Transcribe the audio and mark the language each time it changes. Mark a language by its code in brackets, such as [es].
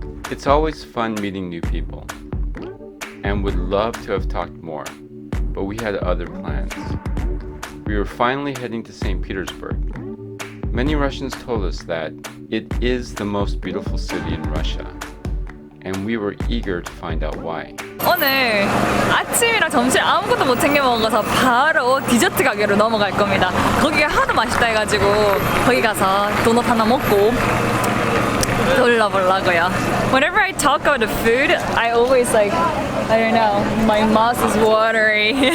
[en] It's always fun meeting new people, and would love to have talked more, but we had other plans. We were finally heading to St. Petersburg. Many Russians told us that it is the most beautiful city in Russia, and we were eager to find out why. [ko] 오늘 아침이랑 점심 아무것도 못 챙겨 먹어서 바로 디저트 가게로 넘어갈 겁니다. 거기가 하도 맛있다 해가지고 거기 가서 도넛 하나 먹고 돌려보려고요. [en] Whenever I talk about the food, I always I don't know, my mouth is watery.